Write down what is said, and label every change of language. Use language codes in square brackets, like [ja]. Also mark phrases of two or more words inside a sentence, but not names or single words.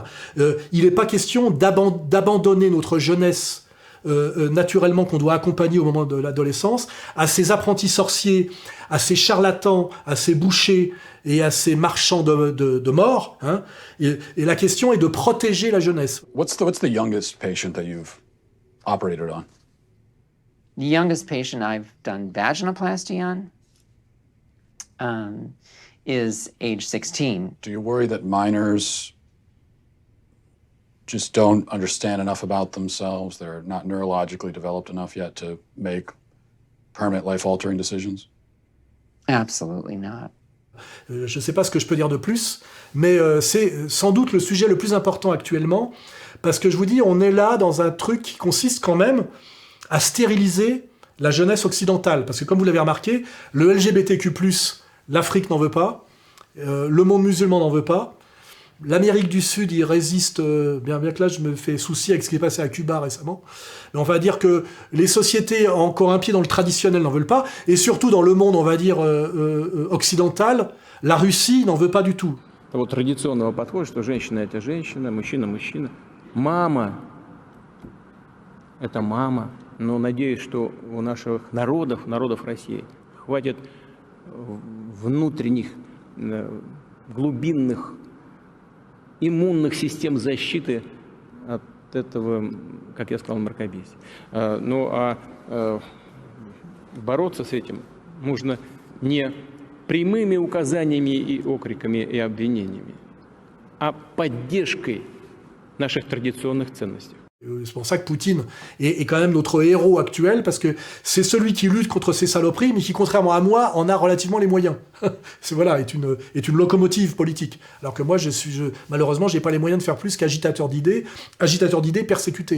[fr] Il n'est pas question d'abandonner notre jeunesse naturellement qu'on doit accompagner au moment de l'adolescence, à ces apprentis sorciers, à ces charlatans, à ces bouchers et à ces marchands de mort. Et la question est de protéger la jeunesse. [en] What's the youngest patient that you've operated on? The youngest patient I've done vaginoplasty on is age 16. Do you worry that minors just don't understand enough about themselves? They're not neurologically developed enough yet to make permanent life-altering decisions? Absolutely not. [fr] Je ne sais pas ce que je peux dire de plus, mais c'est sans doute le sujet le plus important actuellement, parce que je vous dis, on est là dans un truc qui consiste quand même à stériliser la jeunesse occidentale. Parce que comme vous l'avez remarqué, le LGBTQ+, l'Afrique n'en veut pas, le monde musulman n'en veut pas, l'Amérique du Sud, il résiste, bien que là je me fais souci avec ce qui est passé à Cuba récemment, mais on va dire que les sociétés encore un pied dans le traditionnel n'en veulent pas, et surtout dans le monde, on va dire, occidental, la Russie n'en veut pas du tout. [ru] Того традиционного подхода, что женщина – это женщина, мужчина – мужчина. Мама – это мама. Но надеюсь, что у наших народов России, хватит внутренних, глубинных, иммунных систем защиты от этого, как я сказал, мракобесия. Бороться с этим нужно не прямыми указаниями и окриками и обвинениями, а поддержкой наших традиционных ценностей. [fr] C'est pour ça que Poutine est quand même notre héros actuel, parce que c'est celui qui lutte contre ces saloperies, mais qui, contrairement à moi, en a relativement les moyens. Voilà, est une locomotive politique. Alors que moi, malheureusement, j'ai pas les moyens de faire plus qu'agitateur d'idées persécuté.